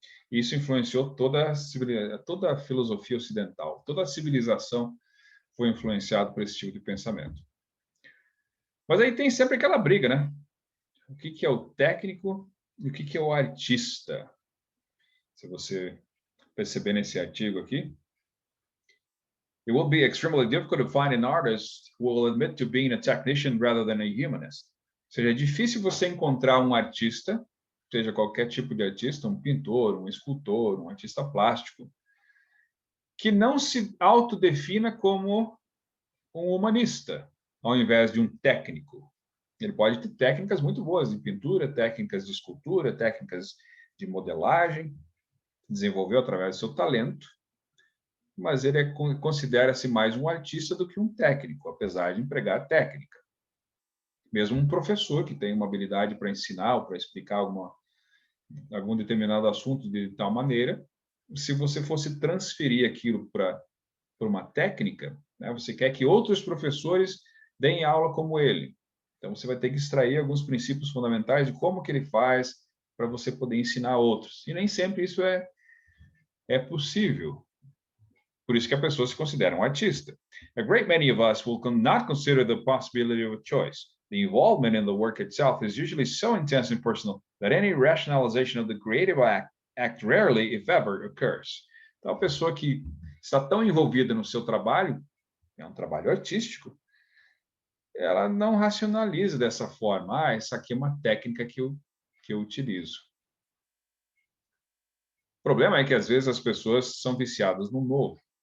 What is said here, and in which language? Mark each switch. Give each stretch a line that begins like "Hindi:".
Portuguese: Isso influenciou toda a filosofia ocidental. Toda a civilização foi influenciada por esse tipo de pensamento. Mas aí tem sempre aquela briga, né? O que é o técnico e o que é o artista? Se você perceber nesse artigo aqui,
English: it will be extremely difficult to find an artist who will admit to being a technician rather than a humanist.
Portuguese: Ou seja, é difícil você encontrar um artista, seja qualquer tipo de artista, um pintor, um escultor, um artista plástico, que não se autodefina como um humanista, ao invés de um técnico. Ele pode ter técnicas muito boas de pintura, técnicas de escultura, técnicas de modelagem, desenvolveu através do seu talento, mas ele considera-se mais um artista do que um técnico, apesar de empregar técnica. Mesmo um professor que tem uma habilidade para ensinar ou para explicar algum determinado assunto de tal maneira, se você fosse transferir aquilo para uma técnica, né, você quer que outros professores deem aula como ele. Então, você vai ter que extrair alguns princípios fundamentais de como que ele faz para você poder ensinar outros. E nem sempre isso é possível. Por isso que a pessoa se considera um artista.
English: A great many of us will not consider the possibility of a choice. The involvement in the work itself is usually so intense and personal that any rationalization of the creative act rarely, if ever, occurs.
Portuguese: Então, a pessoa que está tão envolvida no seu trabalho, é um trabalho artístico, ela não racionaliza dessa forma. Essa aqui é uma técnica que eu utilizo. O problema é que, às vezes, as pessoas são viciadas no novo.